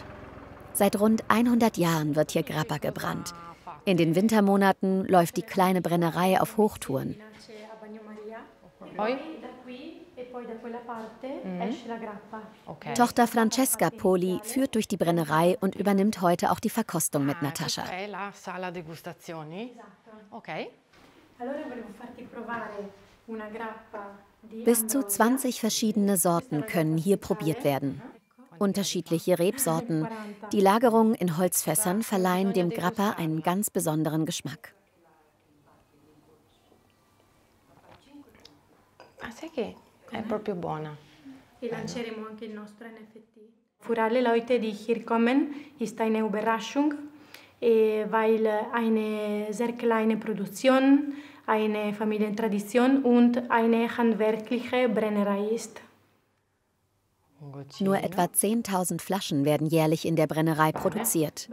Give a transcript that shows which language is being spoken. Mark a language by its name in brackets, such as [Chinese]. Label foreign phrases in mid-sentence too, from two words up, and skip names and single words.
[German] Seit rund 100 Jahren wird hier Grappa gebrannt. In den Wintermonaten läuft die kleine Brennerei auf Hochtouren. Okay. Tochter Francesca Poli führt durch die Brennerei und übernimmt heute auch die Verkostung mit Natascha. [Italian] La sala degustazioni. [German] Okay. Bis zu 20 verschiedene Sorten können hier probiert werden. Unterschiedliche Rebsorten. Die Lagerung in Holzfässern verleihen dem Grappa einen ganz besonderen Geschmack. [Italian] Sai che è proprio buona. [German] Für alle Leute, die hier kommen, ist eine Überraschung, weil eine sehr kleine Produktion, eine Familientradition und eine handwerkliche Brennerei ist. Nur etwa 10.000 Flaschen werden jährlich in der Brennerei produziert.